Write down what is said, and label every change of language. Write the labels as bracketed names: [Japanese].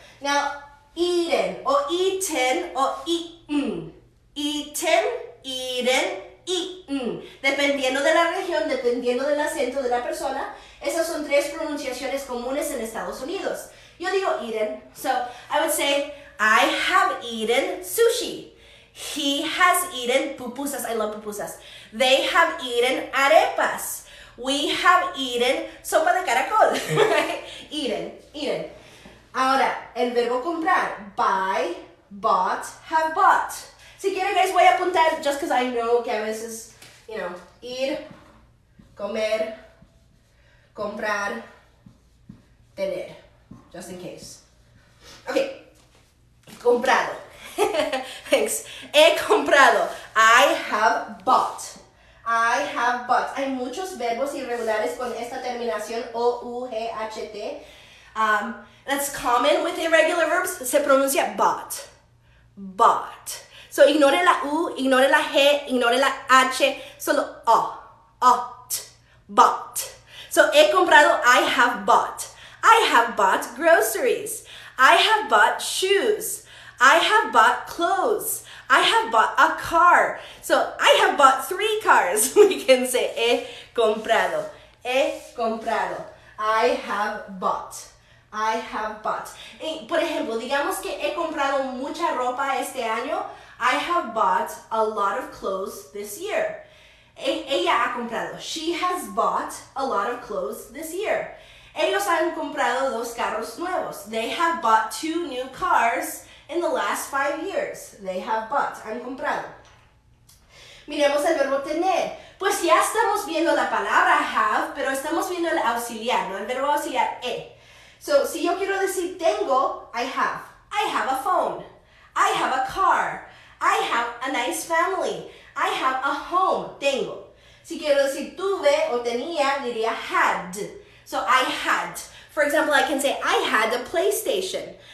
[English] Now, eaten o eaten o eaten. Eaten, eaten, eaten. [Spanish] Dependiendo de la región, dependiendo del acento de la persona, esas son 3 pronunciaciones comunes en Estados Unidos. Yo digo eaten. [English] So, I would say, I have eaten sushi. He has eaten pupusas. I love pupusas. They have eaten arepas. We have eaten sopa de caracol. Right? Eaten, eaten. [Spanish] Ahora, el verbo comprar. [English] Buy, bought, have bought. [Spanish] Si quieren, guys, voy a apuntar [English] just because I know [Spanish] que a veces, [English] you know, [Spanish] ir, comer, comprar, tener. [English] Just in case. Okay. [Spanish] Comprado. [English] Thanks. [Spanish] He comprado. [English] I have bought. I have bought. [Spanish] Hay muchos verbos irregulares con esta terminación O-U-G-H-T. [English] That's common with irregular verbs. [Spanish] Se pronuncia bought. Bought. [English] So ignore [Spanish] la U, [English] ignore [Spanish] la G, [English] ignore [Spanish] la H. Solo O. Ought. Bought. So he comprado. [English] I have bought. I have bought groceries. I have bought shoes. I have bought clothes. I have bought a car. So I have bought 3 cars. We can say [Spanish] he comprado. He comprado. [English] I have bought. I have bought. [Spanish] Por ejemplo, digamos que he comprado mucha ropa este año. [English] I have bought a lot of clothes this year. [Spanish] Ella ha comprado. [English] She has bought a lot of clothes this year. [Spanish] Ellos han comprado 2 carros nuevos. [English] They have bought 2 new cars in the last 5 years. They have bought. [Spanish] Han comprado. Miremos el verbo tener. Pues ya estamos viendo la palabra have, pero estamos viendo el auxiliar, ¿no? El verbo auxiliar e. So, si yo quiero decir tengo, [English] I have. I have a phone. I have a car. I have a nice family. I have a home. [Spanish] Tengo. Si quiero decir tuve o tenía, diría had. [English] So, I had. For example, I can say, I had a PlayStation.